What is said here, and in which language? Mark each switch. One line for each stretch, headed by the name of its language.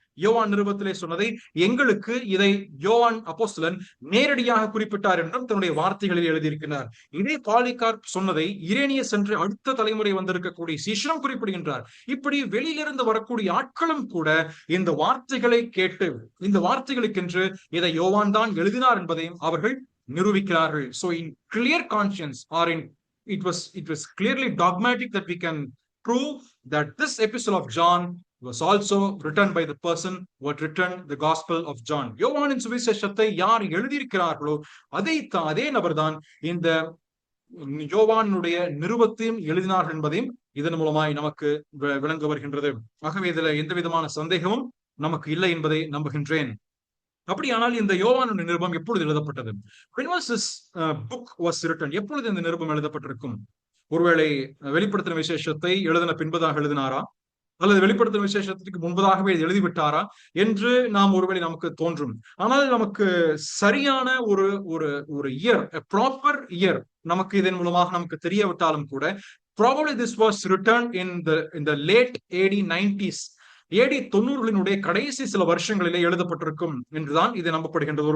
Tamil: யோவான் நிருபத்திலே சொன்னதை எங்களுக்கு இதை யோவான் அப்போஸ்தலன் நேரடியாக குறிப்பிட்டார் என்றும் தன்னுடைய வார்த்தைகளில் எழுதியிருக்கிறார். இதே பாலிகார்ப் சொன்னதை இரேனியஸ் என்று அடுத்த தலைமுறை வந்திருக்கக்கூடிய சீஷனும் குறிப்பிடுகின்றார். இப்படி வெளியிலிருந்து வரக்கூடிய ஆட்களும் கூட இந்த வார்த்தைகளை கேட்டு, இந்த வார்த்தைகளுக்கென்று இதை யோவான் தான் எழுதினார் என்பதையும் அவர்கள் நிரூபிக்கிறார்கள்.
English: So in clear conscience, or it was clearly dogmatic that we can prove that this epistle of John was also written by the person who had written the Gospel of John.
Tamil: யோவானின் சுவிசேஷத்தை யார் எழுதியிருக்கிறார்களோ அதே நபர்தான் இந்த யோவானுடைய நிருபத்தையும் எழுதினார்கள் என்பதையும் இதன் மூலமாய் நமக்கு விளங்க வருகின்றது. ஆகவே இதுல எந்த விதமான சந்தேகமும் நமக்கு இல்லை என்பதை நம்புகின்றேன். அப்படியானால் இந்த யோவானுடைய நிருபம் எப்பொழுது எழுதப்பட்டது?
English: When was this book was written?
Tamil: எப்பொழுது இந்த நிருபம் எழுதப்பட்டிருக்கும்? ஒருவேளை வெளிப்படுத்தின விசேஷத்தை எழுதின பின்பதாக எழுதினாரா, அல்லது வெளிப்படுத்தின விசேஷத்துக்கு முன்பதாகவே எழுதிவிட்டாரா என்று நாம் ஒருவேளை நமக்கு தோன்றும். ஆனால் நமக்கு சரியான ஒரு
English: year, proper year
Tamil: நமக்கு இதன் மூலமாக நமக்கு தெரியவிட்டாலும் கூட,
English: probably this was written in the late AD 90s,
Tamil: AD 90களினுடைய கடைசி சில வருஷங்களிலே எழுதப்பட்டிருக்கும் என்றுதான் இது நம்பப்படுகின்றது.